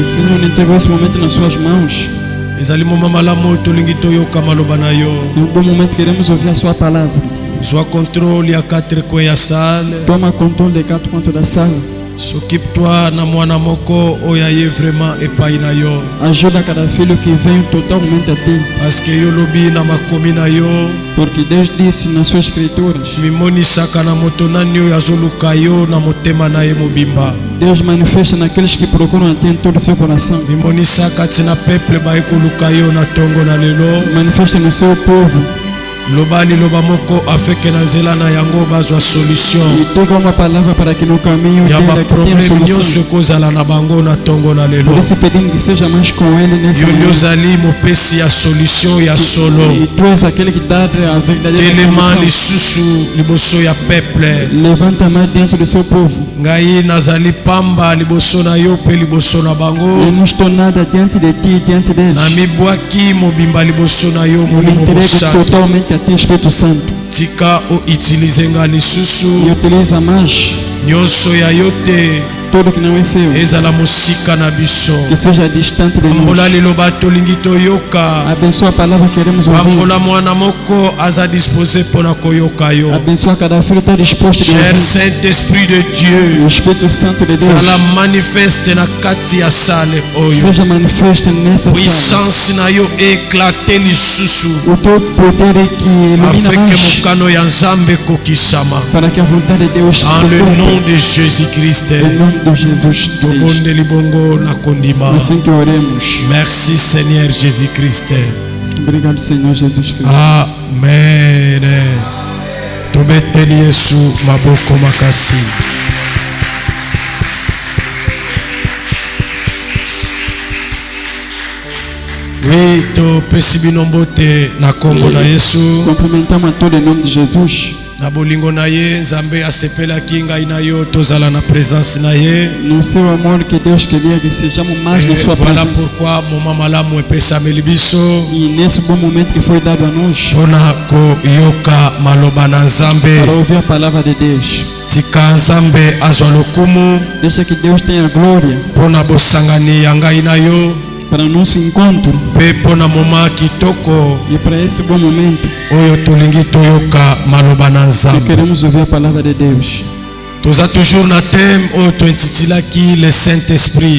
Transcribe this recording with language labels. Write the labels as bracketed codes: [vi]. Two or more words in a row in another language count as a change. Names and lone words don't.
[pt] E Senhor, ele entregou esse momento nas suas mãos. [ln] Ezali moment malamu oyo tolingi toyoka maloba na yo. [pt] Em um bom momento queremos ouvir a sua palavra. [ln] Zwa contrôle ya 4 coins ya salle. [pt] Toma controle de cada canto da sala. [fr] S'occupe-toi [ln] na mwana moko oyaye vraiment epai na yo. [pt] Ajuda cada filho que vem totalmente a ti. [fr] Parce que [ln] yo lobi na makomi na yo. [pt] Porque Deus disse nas suas escrituras. [ln] Mimonisaka na moto nani oyo azoluka yo na motema na ye mobimba. [pt] Deus manifesta naqueles que procuram a ti em todo o seu coração. [ln] Mimonisaka tina peuple ba ekoluka yo na tongo na lelo. [pt] Manifesta no seu povo. [ln] Lobali loba moko afeke na nzela na yango bazwa solution. [pt] E toca uma palavra para que no caminho dele que tenha solução. [ln] Kozala na bango na tongo na lelo. [pt] Por isso pedimos que seja mais com ele nesse momento. [ln] Yozali mopesi ya solution ya solo. [pt] E tu és aquele que dá a verdadeira solution. [ln] Lisusu liboso ya peuple. [pt] Levanta a mão dentro do seu povo. [ln] Ngai nazali pamba liboso na yo pe liboso na bango. [pt] Eu não estou nada diante de ti, diante deles. [ln] Na mibwaki mobimba liboso na yo molimo santo. [pt] Totalmente a ti, Espírito Santo. [ln] Tika o itilizenga lisusu. [pt] E utiliza mais. [ln] Nyonso ya yote. [pt] Tudo que não é seu. [ln] Ezala musika na biso. [pt] Que seja distante de nós. [ln] Ambola liloba tolingi toyoka. [pt] Abençoa a palavra que queremos ouvir. [ln] Ambola mwana moko aza disposé pona koyoka yo. [pt] Abençoa cada filho está disposto de ouvir. [fr] Cher Saint-Esprit de Dieu. [pt] O Espírito Santo de Deus. [ln] Sala manifeste na kati ya sale oyo. [pt] Seja manifeste nessa sala. [ln] Puissance na yo éclater lisusu. [pt] O teu poder é que ilumina mais. [ln] Afeke mokano ya Nzambe kokisama. [pt] Para que a vontade de Deus se cumpra. [fr] En le nom de Jésus-Christ. [pt] De Jesus assim que oremos. [fr] Merci Seigneur Jésus-Christ. [pt] Obrigado Senhor Jesus Cristo. Amen. [ln] Tobeteli Yesu maboko makasi. Oui, to pesi binombote na kombo na Yesu. [pt] Cumprimentamos a todo em nome de Jesus. [ln] Na bolingo na ye Nzambe asepelaki ngai na yo tozala na présence na ye. [pt] No seu amor que Deus queria que sejamos mais na sua presença. [ln] Voilà pourquoi moma malamu epesameli biso. [pt] E nesse bom momento que foi dado a nós. [ln] Pona koyoka maloba na Nzambe. [pt] Para ouvir a palavra de Deus. [ln] Tika Nzambe azwa lokumu. [pt] Deixa que Deus tenha glória. [ln] Pona bosangani ya ngai na yo. [pt] Para o nosso encontro. [ln] Pepo na moma kitoko. [pt] E para esse bom momento. [ln] Oyo tolingi toyoka maloba na Nzambe. [pt] Que queremos ouvir a palavra de Deus. [ln] Toza toujours na thème oyo tointitilaki [fr] le Saint-Esprit.